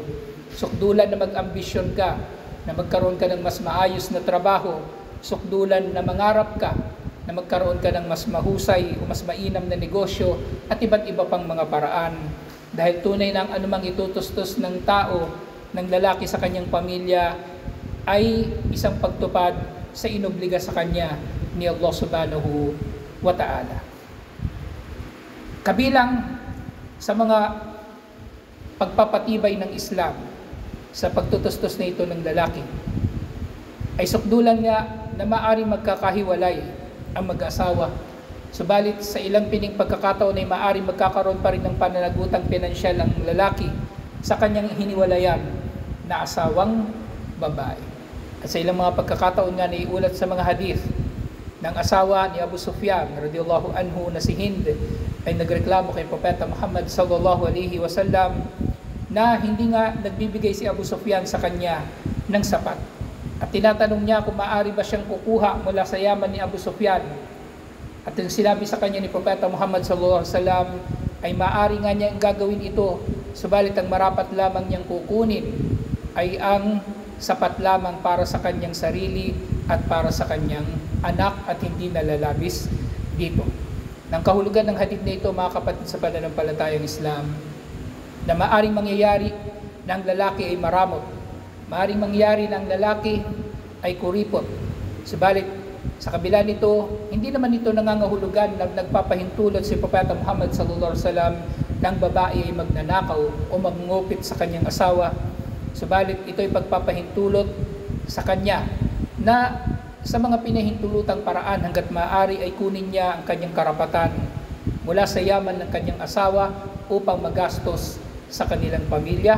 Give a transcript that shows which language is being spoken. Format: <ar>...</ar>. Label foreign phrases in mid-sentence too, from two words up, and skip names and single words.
<tl>Sukdulan na mag-ambisyon ka, na magkaroon ka ng mas maayos na trabaho, sukdulan na mangarap ka, na magkaroon ka ng mas mahusay o mas mainam na negosyo at iba't iba pang mga paraan. Dahil tunay na ang anumang itutustos ng tao, ng lalaki sa kanyang pamilya, ay isang pagtupad sa inobliga sa kanya ni Allah</tl> <ar>سبحانه وتعالى.</ar> <tl>Kabilang sa mga pagpapatibay ng Islam sa pagtutustos na ito ng lalaki, ay sukdulan nga na maaari magkakahiwalay ang mag-asawa. Subalit sa ilang pining pagkakataon ay maaari magkakaroon pa rin ng pananagutang pinansyal ang lalaki sa kanyang hiniwalayan na asawang babae. At sa ilang mga pagkakataon nga naiulat sa mga hadith ng asawa ni Abu Sufyan</tl> <ar>رضي الله عنه</ar> <tl>na si Hind ay nagreklamo kay Propeta Muhammad</tl> <ar>صلى الله عليه وسلم</ar> <tl>na hindi nga nagbibigay si Abu Sufyan sa kanya ng sapat. At tinatanong niya kung maaari ba siyang kukuha mula sa yaman ni Abu Sufyan. At yung sinabi sa kanya ni Propeta Muhammad</tl> <ar>صلى الله عليه وسلم</ar> <tl>ay maaari nga niya gagawin ito, subalit ang marapat lamang niyang kukunin ay ang sapat lamang para sa kanyang sarili at para sa kanyang anak at hindi nalalabis dito. Nang kahulugan ng hadith na ito, mga kapatid sa pananampalatayang Islam, na maaring mangyayari na ang lalaki ay maramot, maaring mangyayari na ang lalaki ay kuripot. Subalit, sa kabila nito, hindi naman ito nangangahulugan na nagpapahintulot si Propeta Muhammad</tl> <ar>صلى الله عليه وسلم</ar> <tl>ng babae ay magnanakaw o mangungupit sa kanyang asawa. Subalit, ito ay pagpapahintulot sa kanya na sa mga pinahintulutang paraan hanggat maaari ay kunin niya ang kanyang karapatan mula sa yaman ng kanyang asawa upang magastos sa kanilang pamilya.</tl>